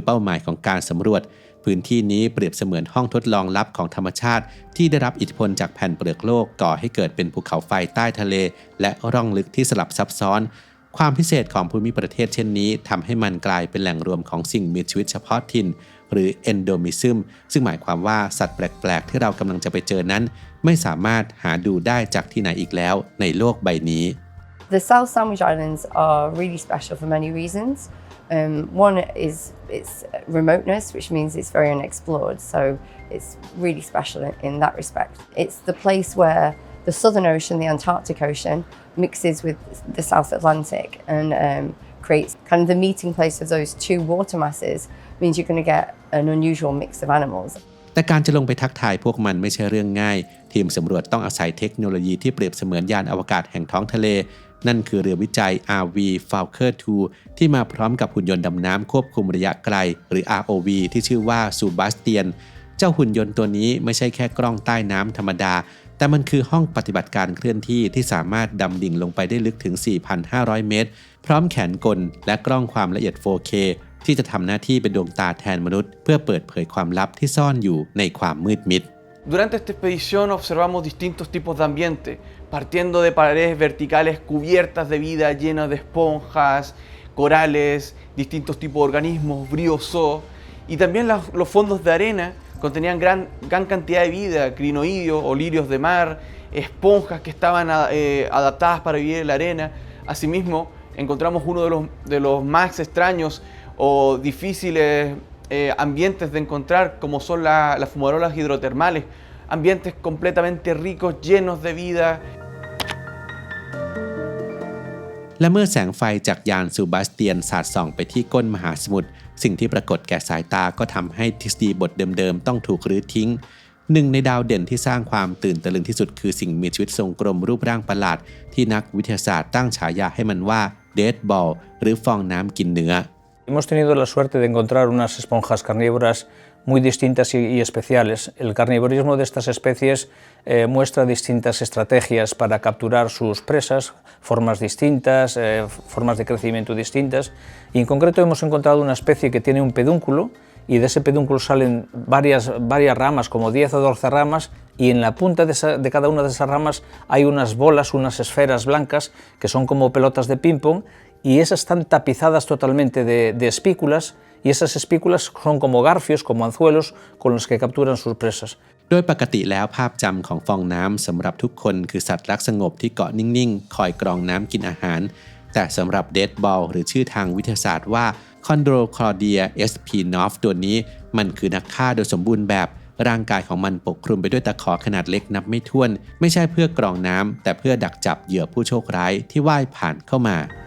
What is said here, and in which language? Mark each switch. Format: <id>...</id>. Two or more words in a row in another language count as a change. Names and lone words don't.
<th>เป้าหมายของการสำรวจพื้นที่นี้เปรียบเสมือนห้องทดลองลับของธรรมชาติที่ได้รับอิทธิพลจากแผ่นเปลือกโลกก่อให้เกิดเป็นภูเขาไฟใต้ทะเลและร่องลึกที่สลับซับซ้อนความพิเศษของภูมิประเทศเช่นนี้ทำให้มันกลายเป็นแหล่งรวมของสิ่งมีชีวิตเฉพาะถิ่นหรือ endemism ซึ่งหมายความว่าสัตว์แปลกๆที่เรากำลังจะไปเจอนั้นไม่สามารถหาดูได้จากที่ไหนอีกแล้วในโลกใบนี้</th> <en>The South Sandwich Islands are really special for many reasons. One is its remoteness, which means it's very unexplored, so it's really special in that respect. It's the place where the Southern Ocean, the Antarctic Ocean, mixes with the South Atlantic and creates kind of the meeting place of those two water masses, means you're going to get an unusual mix of animals.</en> <th>แต่การจะลงไปทักทายพวกมันไม่ใช่เรื่องง่ายทีมสำรวจต้องอาศัยเทคโนโลยีที่เปรียบเสมือนยานอวกาศแห่งท้องทะเลนั่น คือเรือวิจัย RV Falcon 2 ที่มาพร้อมกับหุ่นยนต์ดำน้ำควบคุมระยะไกลหรือ ROV ที่ชื่อว่าซูบาสเตียนเจ้าหุ่นยนต์ตัวนี้ไม่ใช่แค่กล้องใต้น้ำธรรมดาแต่มันคือห้องปฏิบัติการเคลื่อนที่ที่สามารถดำดิ่งลงไปได้ลึกถึง 4,500 เมตรพร้อมแขนกลและกล้องความละเอียด 4Kที่จะทำหน้าที่เป็นดวงตาแทนมนุษย์เพื่อเปิดเผยความลับที่ซ่อนอยู่ในความมืดมิด</th> <es>Durante esta expedición observamos distintos tipos de ambiente, partiendo de paredes verticales cubiertas de vida llenas de esponjas, corales, distintos tipos de organismos, briozoos, y también los fondos de arena contenían gran cantidad de vida, crinoideos o lirios de mar, esponjas que estaban adaptadas para vivir en la arena. Asimismo, encontramos uno de los más extraños o difíciles ambientes de encontrar, como son las fumarolas hidrotermales, ambientes completamente ricos, llenos de vida.</es> <th>และเมื่อแสงไฟจากยานซูบาสเตียนสาดส่องไปที่ก้นมหาสมุทรสิ่งที่ปรากฏแก่สายตาก็ทำให้ทฤษฎีบทเดิมๆต้องถูกรื้อทิ้งหนึ่งในดาวเด่นที่สร้างความตื่นตะลึงที่สุดคือสิ่งมีชีวิตทรงกลมรูปร่างประหลาดที่นักวิทยาศาสตร์ตั้งฉายาให้มันว่า Dead Ball หรือฟองน้ำกินเนื้อ</th> <es>Hemos tenido la suerte de encontrar unas esponjas carnívoras muy distintas y especiales. El carnivorismo de estas especies muestra distintas estrategias para capturar sus presas, formas distintas, formas de crecimiento distintas. Y en concreto hemos encontrado una especie que tiene un pedúnculo y de ese pedúnculo salen varias ramas, como 10 o 12 ramas, y en la punta de cada una de esas ramas hay unas bolas, unas esferas blancas que son como pelotas de ping-pong, y esas están tapizadas totalmente de espículas, y esas espículas son como garfios, como anzuelos, con los que capturan sus presas.</es> <th>โดยปกติแล้วภาพจำของฟองน้ำสำหรับทุกคนคือสัตว์รักสงบที่เกาะนิ่งๆคอยกรองน้ำกินอาหารแต่สำหรับ Dead Ball หรือชื่อทางวิทยาศาสตร์ว่า Chondrocladia espinoff ตัวนี้มันคือนักฆ่าโดยสมบูรณ์แบบร่างกายของมันปกคลุมไปด้วยตะขอขนาดเล็กนับไม่ถ้วนไม่ใช่เพื่อกรองน้ำแต่เพื่อดักจับเหยื่อผู้โชคร้ายที่ว่ายผ่านเข้ามา</th>